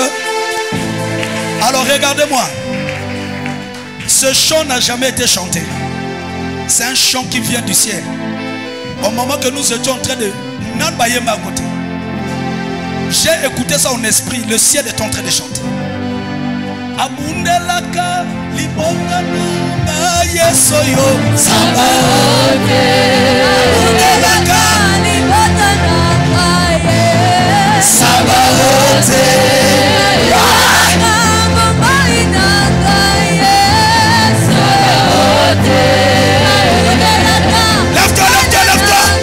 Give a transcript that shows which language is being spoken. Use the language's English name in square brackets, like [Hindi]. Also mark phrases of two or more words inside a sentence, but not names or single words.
[French] Alors regardez-moi. Ce chant n'a jamais été chanté. C'est un chant qui vient du ciel. Au moment que nous étions en train de Nanbayema à côté, j'ai écouté ça en esprit. Le ciel est en train de chanter. [Lingala] Abundelaka libonga nunga yesoyo Sabaoth. Abundelaka Sabaoth. [French] Lève-toi, lève-toi, lève-toi.